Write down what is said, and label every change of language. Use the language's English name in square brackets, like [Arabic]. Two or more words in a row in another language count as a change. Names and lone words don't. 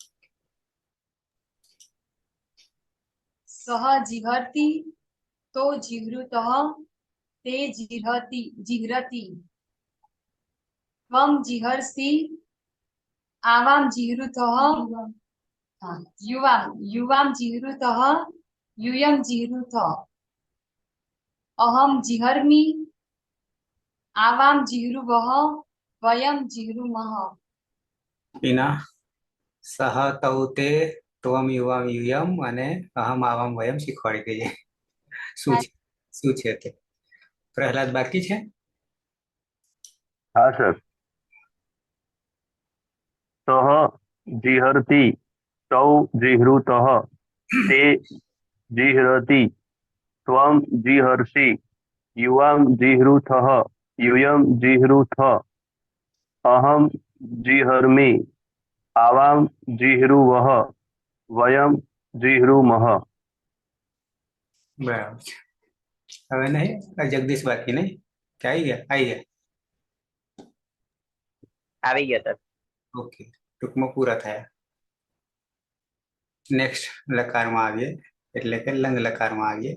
[Sanskrit] सः जिहर्ति तौ जिह्रुतः ते जिह्रति त्वं जिहर्षि आवां जिहृतः युवां युवां जिहृतः यूयं जिहृथ अहं जिहर्मि आवां जिह्रुवः वयं जिह्रुमः [Gujarati] ઈના [Sanskrit] સહ તૌ તે ત્વમ યુવામ યુયમ [Gujarati] અને [Sanskrit] અહમ આવામ વયમ [Gujarati] શીખવાડી દઈએ. શું છે તે? પ્રહલાદ બાકી છે? [Hindi] हाँ सर। [Sanskrit] सः जिहर्ति तौ जिह्रुतः ते जिह्रति त्वं जिहर्षि युवां जिह्रुथः यूयं जिह्रुथ अहं जिहर्मि आवां जिह्रुवः वयं जिह्रुमः। [Gujarati] બરાબર છે. હવે નહીં જગદીશ બાકી નહીં કે આવી ગયા? આવી ગયો સર. ઓકે, ટૂંકમાં પૂરા થયા. નેક્સ્ટ લકારમાં આવીએ એટલે કે લંગ લકારમાં આવીએ.